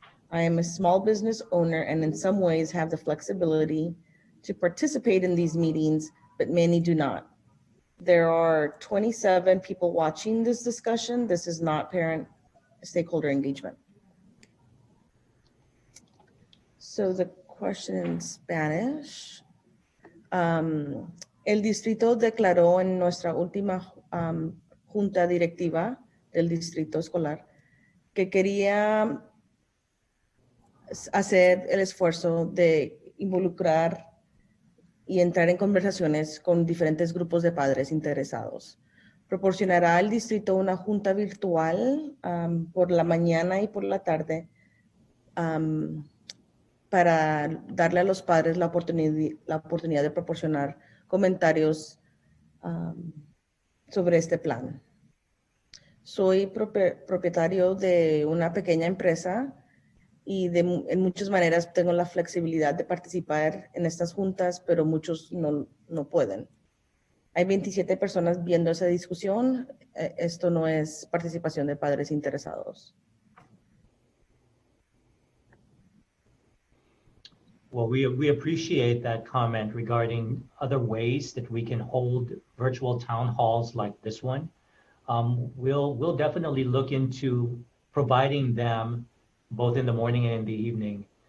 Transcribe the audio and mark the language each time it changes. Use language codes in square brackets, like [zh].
[en] I am a small business owner and in some ways have the flexibility to participate in these meetings, but many do not. There are 27 people watching this discussion. This is not parent stakeholder engagement. So the question in Spanish. [es] El distrito declaró en nuestra última junta directiva del distrito escolar que quería hacer el esfuerzo de involucrar y entrar en conversaciones con diferentes grupos de padres interesados. Proporcionará al distrito una junta virtual por la mañana y por la tarde para darle a los padres la oportunidad de proporcionar comentarios sobre este plan. Soy propietario de una pequeña empresa y en muchas maneras tengo la flexibilidad de participar en estas juntas, pero muchos no pueden. Hay 27 personas viendo esa discusión. Esto no es participación de padres interesados. [en] Well, we appreciate that comment regarding other ways that we can hold virtual town halls like this one. We'll definitely look into providing them both in the morning and in the evening.